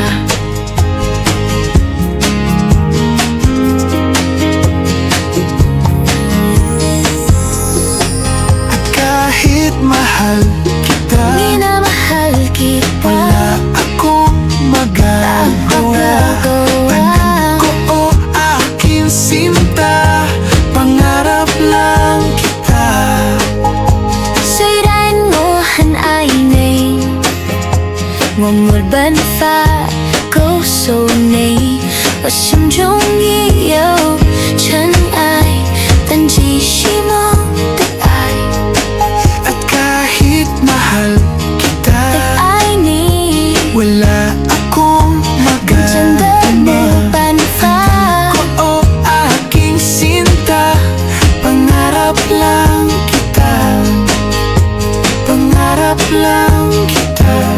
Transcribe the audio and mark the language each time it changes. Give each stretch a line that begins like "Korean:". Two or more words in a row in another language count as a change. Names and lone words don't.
Filipino: At kahit mahal kita, Minamahal kita, wala akong magagawa. Tanggap ko o aking sinta, pangarap lang kita.
Chinese: 虽然我很爱你，我没办法告诉你，我心中已有尘埃，但继续梦的爱，
Filipino: At kahit mahal kita,
Chinese: 爱你，
Filipino: wala akong
Chinese: 真的没
Filipino: magagawa.
Chinese: 办法。
Filipino: Ko o aking sinta, pangarap lang kita. Pangarap lang kita.